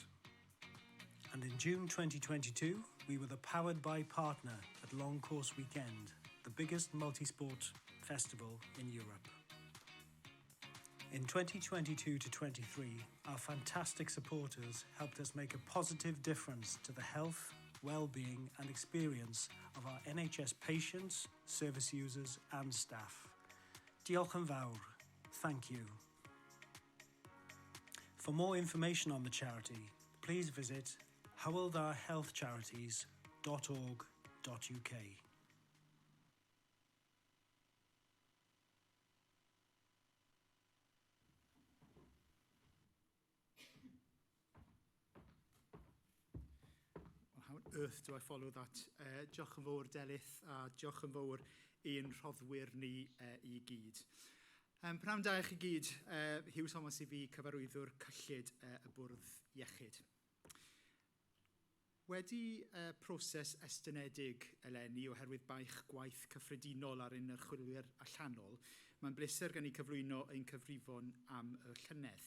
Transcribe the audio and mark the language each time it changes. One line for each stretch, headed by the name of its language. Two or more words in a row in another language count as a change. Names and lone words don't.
English: And in June 2022, we were the Powered By partner at Long Course Weekend, the biggest multi-sport festival in Europe. In 2022 to 23, our fantastic supporters helped us make a positive difference to the health, well-being and experience of our NHS patients, service users and staff.
Welsh: Diolch yn fawr.
English: Thank you. For more information on the charity, please visit hywelhealthcharities.org.uk. How on earth do I follow that?
Welsh: Diolch yn fawr Delyth a diolch yn fawr i'n rhoddwyr ni i gyd. Pnawn da i chi gyd, Hywel Thomas I fi, cyfarwyddwr cyllid y Bwrdd Iechyd. Wedi proses estynedig eleni oherwydd baich gwaith cyffredinol ar un archwilwyr allanol, mae'n bleser gan I cyflwyno ein cyfrifon am y llynedd.